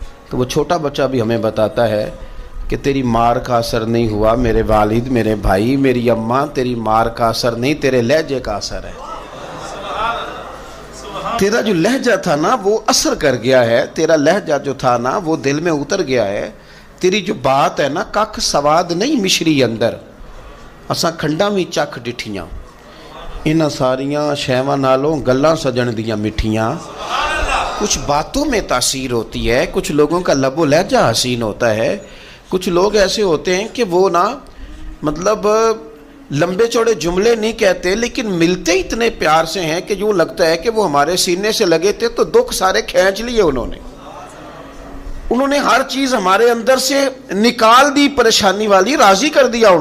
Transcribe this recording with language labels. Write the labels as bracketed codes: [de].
[ur] تو وہ چھوٹا بچہ بھی ہمیں بتاتا ہے کہ تیری مار کا اثر نہیں ہوا میرے والد، میرے بھائی، میری اماں، تیری مار کا اثر نہیں، تیرے لہجے کا اثر ہے. تیرا جو لہجہ تھا نا وہ اثر کر گیا ہے. تیرا لہجہ جو تھا نا وہ دل میں اتر گیا ہے. تیری جو بات ہے نا [pa] ککھ سواد نہیں مشری اندر، اساں کھنڈاں وی چکھ ڈٹھیاں، انہاں ساریاں شیواں نالوں گلاں سجن دیاں مٹھیاں. [ur] کچھ باتوں میں تاثیر ہوتی ہے، کچھ لوگوں کا لب و لہجہ حسین ہوتا ہے. کچھ لوگ ایسے ہوتے ہیں کہ وہ نا مطلب لمبے چوڑے جملے نہیں کہتے لیکن ملتے اتنے پیار سے ہیں کہ یوں لگتا ہے کہ وہ ہمارے سینے سے لگے تھے تو دکھ سارے کھینچ لیے انہوں نے ہر چیز ہمارے اندر سے نکال دی، پریشانی والی راضی کر دیا.